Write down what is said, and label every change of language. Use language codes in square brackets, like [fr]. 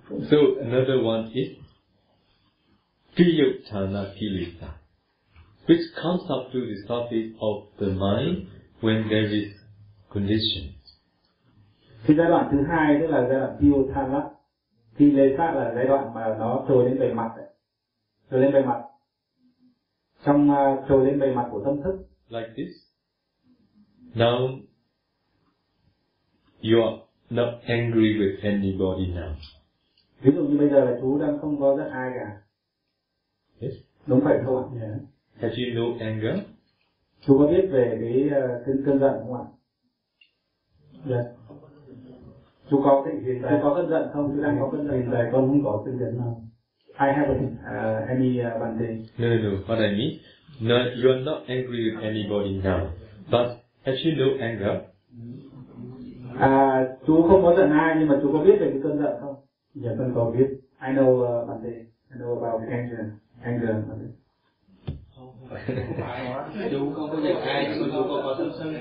[en] So another one is piyotana kilesa, which comes up to the surface of the mind when there is condition. [vi] Thì giai đoạn thứ hai tức là giai đoạn piyotana kilesa là giai đoạn mà nó trồi lên bề mặt ấy. Trồi lên bề mặt, trong trồi lên bề mặt của tâm thức. [en] Like this. Now you are not angry with anybody now. [vi] Ví dụ như bây giờ là chú đang không có giận ai cả. [en] Yes. [vi] Đúng vậy thôi. Yeah. [en] Have you no anger? [vi] Chú có biết về cái cơn giận không ạ? Yes. Chú có cái gì? Chú có cơn giận không? Chú đang có cơn giận rồi, con không có cơn giận nào. [en] I haven't any one day. No. What I mean, no, you are not angry with anybody now, but have you no anger? [vi] Chú không có giận ai, nhưng mà chú có biết về cái cơn giận không? Dạ, con có biết. [en] I know one day. I know about the anger. Anger one day. [vi] Chú không có giận ai, nhưng mà chú có tâm sân